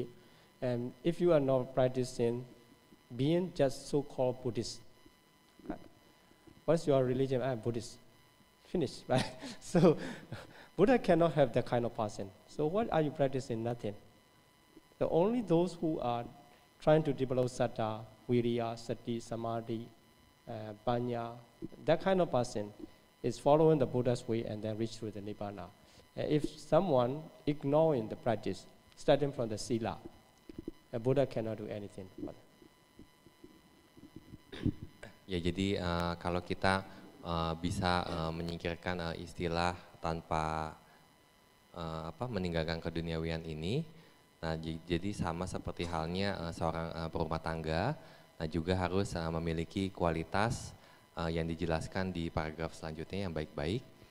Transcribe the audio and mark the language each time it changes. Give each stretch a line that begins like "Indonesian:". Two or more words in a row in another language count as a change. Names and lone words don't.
English: And if you are not practicing, being just so-called Buddhist, what's your religion? I'm Buddhist. Finish, right? So Buddha cannot have that kind of person. So what are you practicing? Nothing. So only those who are trying to develop
Pali: saddha, viriya, sati, samadhi, panya,
English: that kind of person is following the Buddha's way and then reach to the nibbana. If someone ignoring the practice, starting from the sila, a Buddha cannot do anything.
Indonesian: Ya, jadi kalau kita bisa menyingkirkan istilah tanpa meninggalkan keduniawian ini, nah jadi sama seperti halnya seorang berumah tangga, nah juga harus memiliki kualitas yang dijelaskan di paragraf selanjutnya yang baik-baik,